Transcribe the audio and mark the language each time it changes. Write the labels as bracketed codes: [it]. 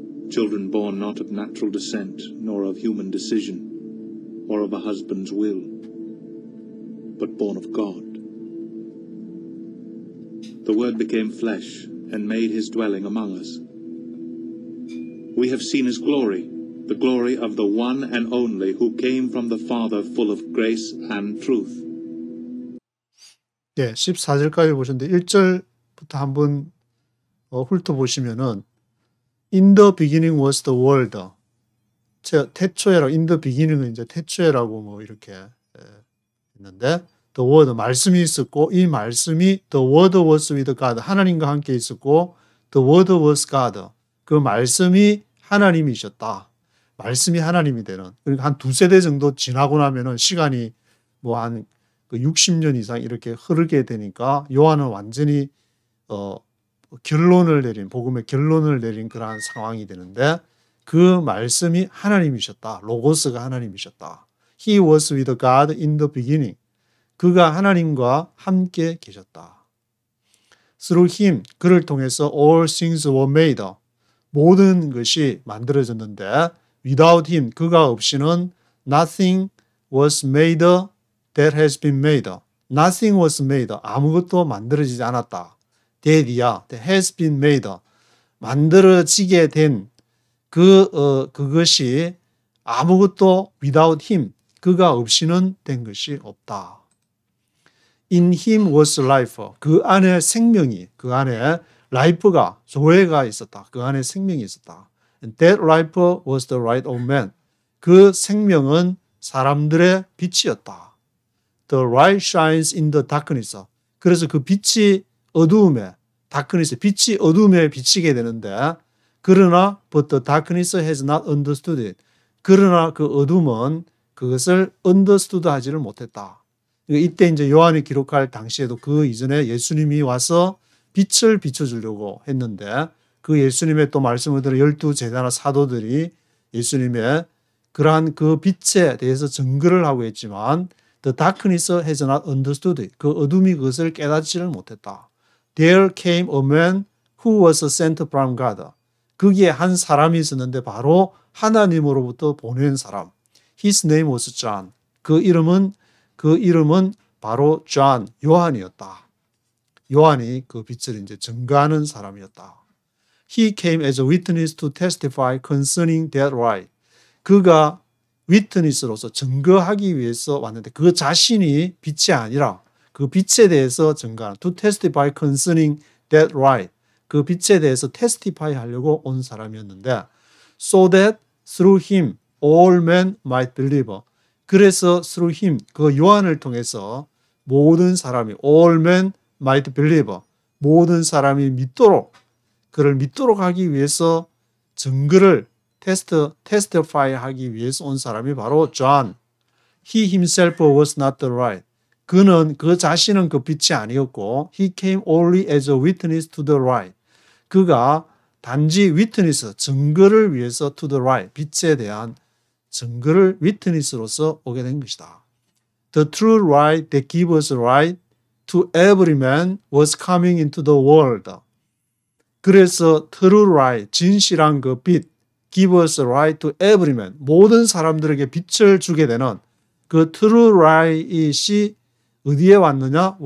[en] Children born not of natural descent, nor of human decision, or of a husband's will, but born of God. The Word became flesh, and made his dwelling among us. We have seen his glory, the glory of the one and only who came from the Father, full of grace and truth. [ko] 네, 14절까지 보셨는데 1절부터 한번 훑어보시면은 [en] In the beginning was the world. [ko] 태초에라고, in the beginning은 이제 태초에라고 뭐 이렇게 있는데 the word, 말씀이 있었고 이 말씀이 [en] the word was with God, [ko] 하나님과 함께 있었고 [en] the word was God, [ko] 그 말씀이 하나님이셨다. 말씀이 하나님이 되는, 그러니까 한 두세 대 정도 지나고 나면은 시간이 뭐 한 60년 이상 이렇게 흐르게 되니까 요한은 완전히 결론을 내린, 복음의 결론을 내린 그러한 상황이 되는데 그 말씀이 하나님이셨다. 로고스가 하나님이셨다. [en] He was with God in the beginning. [ko] 그가 하나님과 함께 계셨다. [en] Through him, [ko] 그를 통해서 [en] all things were made. [ko] 모든 것이 만들어졌는데 [en] without him, [ko] 그가 없이는 [en] nothing was made that has been made. Nothing was made. [ko] 아무것도 만들어지지 않았다. [en] that이야. that has been made. [ko] 만들어지게 된 그것이 아무것도 [en] without him, [ko] 그가 없이는 된 것이 없다. [en] In him was life. [ko] 그 안에 생명이, 그 안에 life가, 조회가 있었다. 그 안에 생명이 있었다. [en] And that life was the light of man. [ko] 그 생명은 사람들의 빛이었다. [en] The light shines in the darkness. [ko] 그래서 그 빛이 어두움에, darkness, 빛이 어두움에 비치게 되는데 그러나 [en] but the darkness has not understood it. [ko] 그러나 그 어둠은 그것을 understood 하지를 못했다. 이때 이제 요한이 기록할 당시에도 그 이전에 예수님이 와서 빛을 비춰주려고 했는데 그 예수님의 또 말씀을 들은 12제자나 사도들이 예수님의 그러한 그 빛에 대해서 증거를 하고 했지만 [en] the darkness has not understood it. [ko] 그 어둠이 그것을 깨닫지를 못했다. [en] There came a man who was sent from God. [ko] 거기에 한 사람이 있었는데 바로 하나님으로부터 보낸 사람. [en] His name was John. [ko] 그 이름은 바로 John, 요한이었다. 요한이 그 빛을 이제 증거하는 사람이었다. [en] He came as a witness to testify concerning that light. [ko] 그가 witness로서 증거하기 위해서 왔는데 그 자신이 빛이 아니라 그 빛에 대해서 증거하는, [en] to testify concerning that light. [ko] 그 빛에 대해서 [en] testify 하려고 온 사람이었는데 so that through him all men might believe. [ko] 그래서 [en] through him, [ko] 그 요한을 통해서 모든 사람이 [en] all men might believe. [ko] 모든 사람이 믿도록, 그를 믿도록 하기 위해서 증거를 testify 하기 위해서 온 사람이 바로 John. [en] He himself was not the light. [ko] 그는 그 자신은 그 빛이 아니었고 [en] he came only as a witness to the light. [ko] 그가 단지 witness, 증거를 위해서 [en] to the light, [ko] 빛에 대한 증거를 witness로서 오게 된 것이다. [en] The true light that gives us light to every man was coming into the world. [ko] 그래서 true light, 진실한 그 빛, [en] give us light to every man, [ko] 모든 사람들에게 빛을 주게 되는 그 true light이 어디에 왔느냐?